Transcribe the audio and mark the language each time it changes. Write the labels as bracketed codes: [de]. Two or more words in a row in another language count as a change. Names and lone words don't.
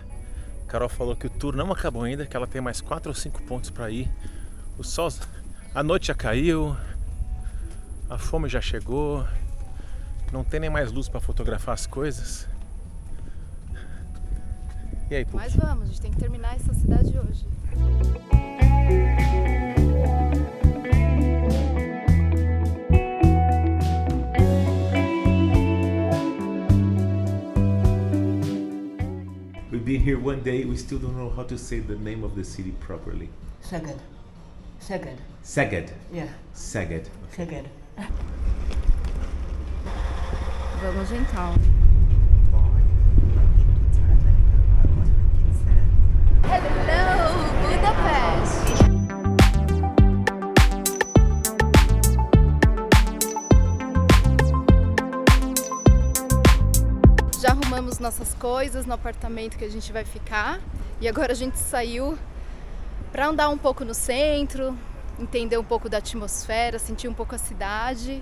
[pt] Carol falou que o tour não acabou ainda, que ela tem mais 4 ou 5 pontos para ir. O sol, a noite já caiu, a fome já chegou, não tem nem mais luz para fotografar as coisas. E aí, Pupi? Mas vamos, a gente tem que terminar essa cidade hoje. [en] We've been here one day, we still don't know how to say the name of the city properly. Szeged. Szeged. Szeged. Yeah. Szeged. Szeged. [pt] Vamos então. [en] Hello, Budapest! [pt] Já arrumamos nossas coisas no apartamento que a gente vai ficar e agora a gente saiu para andar um pouco no centro, entender um pouco da atmosfera, sentir um pouco a cidade.